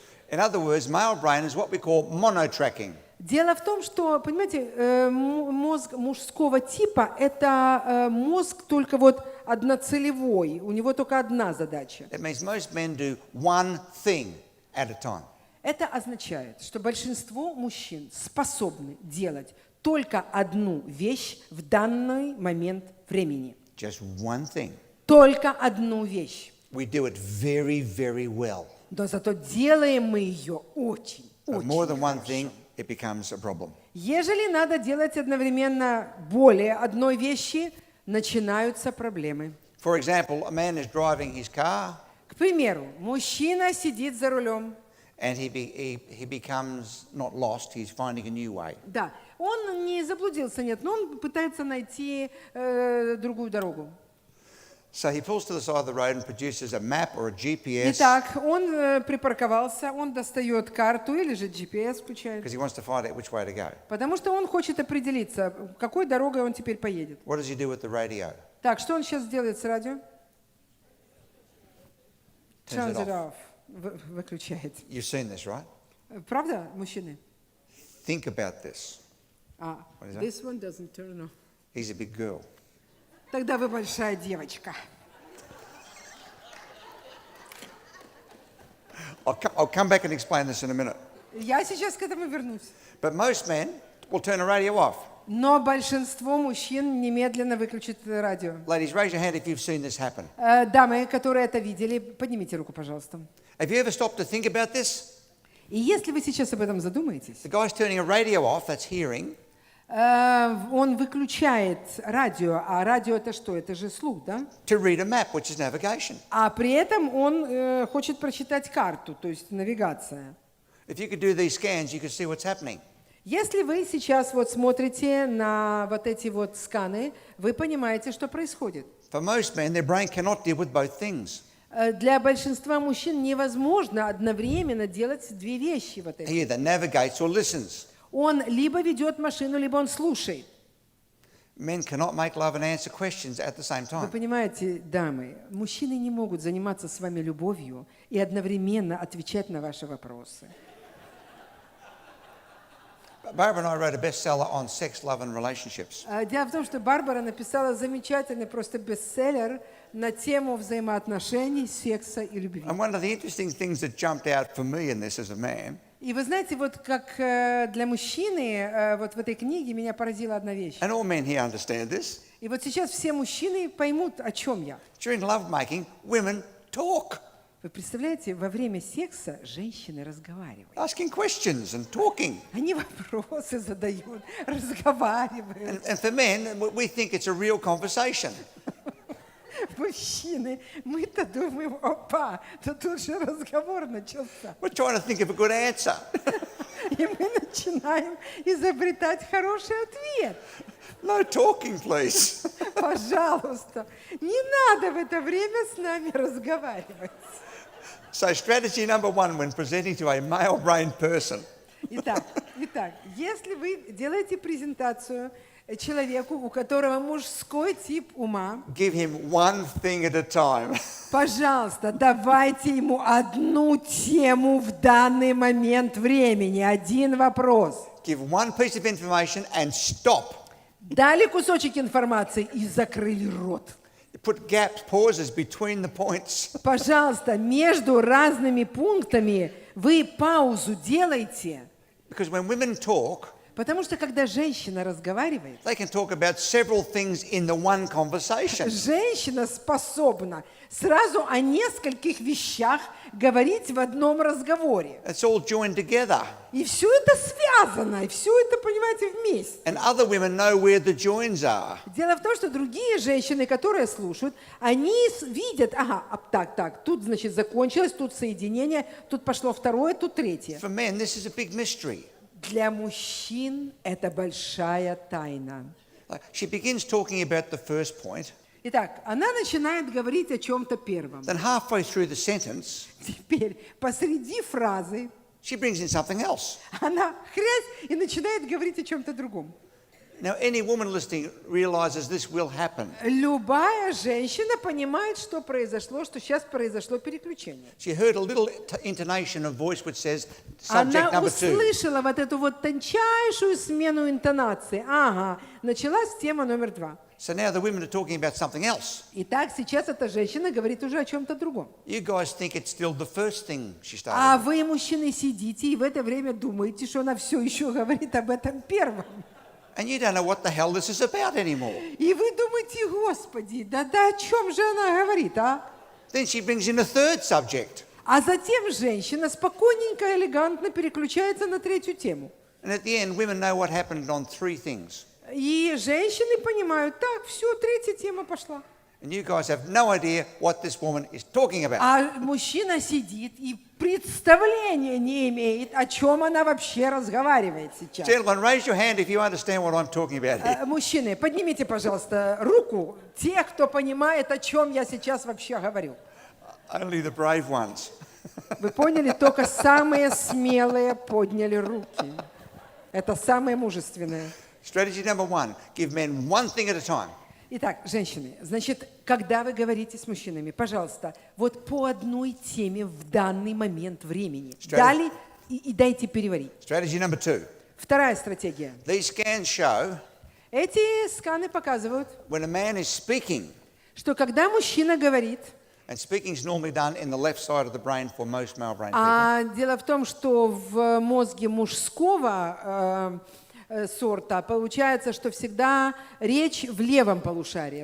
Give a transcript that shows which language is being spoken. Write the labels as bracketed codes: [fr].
[en] In other words, male brain is what we call monotracking. [ru] Дело в том, что, понимаете, мозг мужского типа – это мозг только вот одноцелевой, у него только одна задача. [en] It means most men do one thing at a time. [ru] Это означает, что большинство мужчин способны делать только одну вещь в данный момент времени. [en] Just one thing. [ru] Только одну вещь. [en] We do it very, very well. [ru] Но зато делаем мы ее очень, [en] But [ru] очень [en] more than one [ru] хорошо. [en] thing, it becomes a problem. [ru] Ежели надо делать одновременно более одной вещи, начинаются проблемы. [en] For example, a man is driving his car [ru] К примеру, мужчина сидит за рулем. [en] and he becomes not lost, he's finding a new way. [ru] Да, он не заблудился, нет, но он пытается найти другую дорогу. [en] So he pulls to the side of the road and produces a map or a GPS [ru] Итак, он припарковался, он достает карту или же GPS включает, [en] because he wants to find out which way to go. [ru] потому что он хочет определиться, какой дорогой он теперь поедет. [en] What does he do with the radio? [ru] Так, что он сейчас делает с радио? [en] Turns Turns it it off. [ru] Выключает. [en] You've seen this, right? [ru] Правда, мужчины? [en] Think about this. What is that? This one doesn't turn off. He's a big girl. [ru] Тогда вы большая девочка. [en] I'll come back and explain this in a minute. [ru] Я сейчас к этому вернусь. [en] But most men will turn the radio off. [ru] Но большинство мужчин немедленно выключит радио. [en] Ladies, raise your hand if you've seen this happen. [ru] Дамы, которые это видели, поднимите руку, пожалуйста. [en] Have you ever stopped to think about this? [ru] И если вы сейчас об этом задумаетесь, [en] The guy's turning a radio off, that's hearing, [ru] он выключает радио, а радио это что? Это же слух, да? [en] to read a map, which is navigation. [ru] А при этом он хочет прочитать карту, то есть навигация. [en] If you could do these scans, you could see what's happening. [ru] Если вы сейчас вот смотрите на вот эти вот сканы, вы понимаете, что происходит. [en] For most men, their brain cannot deal with both things. [ru] Для большинства мужчин невозможно одновременно делать две вещи вот эти. [en] He either navigates or listens. [ru] Он либо ведет машину, либо он слушает. [en] Men cannot make love and answer questions at the same [ru] Вы [en] time. [ru] понимаете, дамы, мужчины не могут заниматься с вами любовью и одновременно отвечать на ваши вопросы. [en] Barbara and I wrote a bestseller on sex, love and relationships. [ru] Дело в том, что Барбара написала замечательный просто бестселлер на тему взаимоотношений, секса и любви. [en] And one of the interesting things that jumped out for me in this as a man [ru] И вы знаете, вот как для мужчины, вот в этой книге меня поразила одна вещь. [en] and all men here understand this. [ru] И вот сейчас все мужчины поймут, о чем я. [en] During lovemaking, women talk, [ru] Вы представляете, во время секса женщины разговаривают. [en] asking questions and talking. [ru] Они вопросы задают, разговаривают. [en] And for men, we think it's a real conversation. [ru] Мужчины, мы-то думаем, опа, да тут же разговор начался. [en] We're trying to think of a good answer. [ru] И мы начинаем изобретать хороший ответ. [en] No talking, please. [ru] Пожалуйста, не надо в это время с нами разговаривать. [en] So strategy number one when presenting to a male-brained person, [ru] Итак, если вы делаете презентацию человеку, у которого мужской тип ума, [en] give him one thing at a time. [ru] пожалуйста, давайте ему одну тему в данный момент времени, один вопрос. [en] Give one piece of information and stop. [ru] Дали кусочек информации и закрыли рот. [en] Put gaps, pauses between the points. [ru] Пожалуйста, между разными пунктами вы паузу делайте. [en] Because when women talk, [ru] Потому что когда женщина разговаривает, [en] they can talk about several things in the one conversation. [ru] женщина способна сразу о нескольких вещах говорить в одном разговоре. [en] It's all joined together. [ru] И все это связано, и все это, понимаете, вместе. [en] And other women know where the joins are. [ru] Дело в том, что другие женщины, которые слушают, они видят, ага, так, тут, значит, закончилось, тут соединение, тут пошло второе, тут третье. [en] For men, this is a big mystery. [ru] Для мужчин это большая тайна. [en] She begins talking about the first point, [ru] Итак, она начинает говорить о чем-то первом. [en] Then halfway through the sentence, [ru] Теперь посреди фразы [en] she brings in something else. [ru] она хрясь и начинает говорить о чем-то другом. [en] Now, any woman listening realizes this will happen. [ru] Любая женщина понимает, что произошло, что сейчас произошло переключение. [en] She heard a little intonation of voice which says [ru] Она [en] subject number 2. [ru] услышала вот эту вот тончайшую смену интонации. Ага, началась тема номер 2. [en] So now the women are talking about something else. [ru] Итак, сейчас эта женщина говорит уже о чем-то другом. [en] You guys think it's still the first thing she [ru] А [en] started. [ru] вы, мужчины, сидите и в это время думаете, что она все еще говорит об этом первом. [en] And you don't know what the hell this is about anymore. [ru] И вы думаете, Господи, да о чем же она говорит, а? [en] Then she brings in a third subject. [ru] А затем женщина спокойненько, элегантно переключается на третью тему. [en] And at the end, women know what happened on 3 things. [ru] И женщины понимают, так, все, третья тема пошла. [en] And you guys have no idea what this woman is talking about. [ru] А мужчина сидит и представления не имеет, о чем она вообще разговаривает сейчас. [en] Gentlemen, raise your hand if you understand what I'm talking about here. [ru] Мужчины, поднимите, пожалуйста, руку, те, кто понимает, о чем я сейчас вообще говорю. [en] Only the brave ones. [ru] Вы поняли, только самые смелые подняли руки. Это самое мужественное. [en] Strategy number 1, give men one thing at a time. [ru] Итак, женщины, значит, когда вы говорите с мужчинами, пожалуйста, вот по одной теме в данный момент времени. Дали и дайте переварить. [en] Strategy number 2, [ru] Вторая стратегия. [en] these scans show [ru] Эти сканы показывают, [en] when a man is speaking, [ru] что когда мужчина говорит, [en] and speaking is normally done in the left side of the brain for most male brain people. [ru] а дело в том, что в мозге мужского сорта получается, что всегда речь в левом полушарии